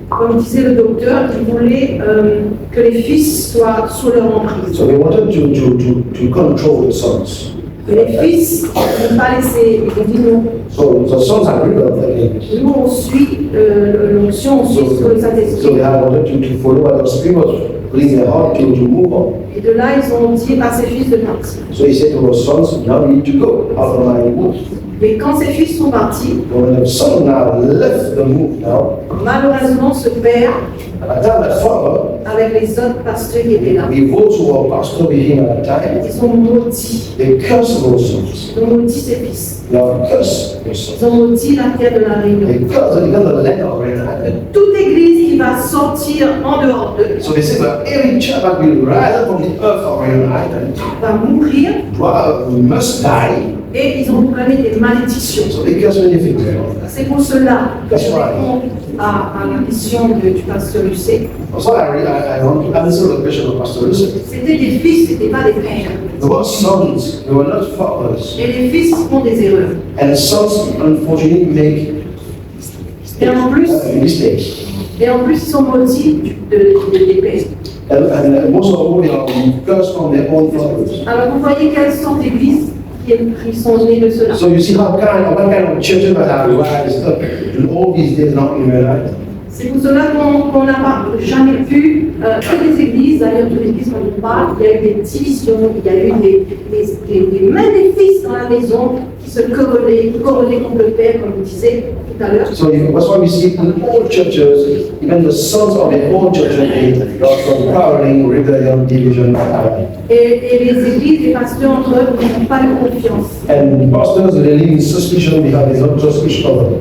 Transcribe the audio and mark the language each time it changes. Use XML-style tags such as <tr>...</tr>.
<fr>Comme disait le docteur, il voulait que les fils soient sous leur emprise.</fr> <en>So they wanted to control the sons.</en> <fr>Les fils ne pas laisser, ils ont dit non.</fr> <en>So the sons agreed with that.</en> <fr>Nous, on suit l'onction, on suit ce que le</fr> <en>So</en> <fr>Saint-Esprit.</fr> <en>they have wanted to follow what the Spirit was putting in their heart to move on.</en> <fr>Et de là, ils ont dit à ses fils de partir.</fr> <en>So he said to those sons, now you need to go out of my move.</en> <fr>Mais quand ses fils sont partis,</fr> <en>When the son now left the move now,</en> <fr>malheureusement, ce père,</fr> <en>at that time that father,</en> <fr>avec les autres pasteurs qui étaient là,</fr> <en>the those who were pastor with him at that time,</en> <fr>ils ont maudit.</fr> <en>they cursed those sons.</en> <fr>Ils ont maudit ses fils.</fr> <en>They have cursed those sons.</en> <fr>Ils ont maudit la terre de la Réunion.</fr> <en>They cursed even the land of Red Island.</en> <fr>Toute église qui qui va sortir en dehors d'eux,</fr> <en>So they say that every child that will rise up from the earth or will rise</en> <fr>va mourir</fr> <en>must die.</en> <fr>et ils ont proclamé des malédictions.</fr> <en>So they curse many things.</en> <fr>C'est pour cela que je</fr> <en>That's right.</en> <fr>réponds à la question du pasteur Lucet.</fr> <en>That's why I want to answer the question of Pastor Lucy.</en> <fr>C'était des fils, c'était pas des pères.</fr> <en>The word sons, they were not fathers.</en> <fr>Et les fils font des erreurs.</fr> <en>And sons, unfortunately, make</en> <fr>Et en plus,</fr> <en>mistakes.</en> <fr>ils sont maudits des pères.</fr> <en>And most of all, they are cursed from their own fathers.</en> <fr>Alors vous voyez quelles sont les églises qui sont nées de cela.</fr> <en>So you see what kind of churches that are rised up in all these days now in real life.</en> <fr>C'est pour cela qu'on n'a jamais vu que des églises, d'ailleurs toutes les églises dont on parle, il y a eu des divisions, il y a eu des maléfices dans la maison qui se correlaient contre le père, comme vous disiez tout à l'heure.</fr> <en>So that's why we see in all churches, even the sons of their own churches, they got some quarreling, rebellion, division.</en> <fr>Et les églises, les pasteurs entre eux n'ont pas de confiance.</fr> <en>And pastors, they live in suspicion because they don't trust each other.</en>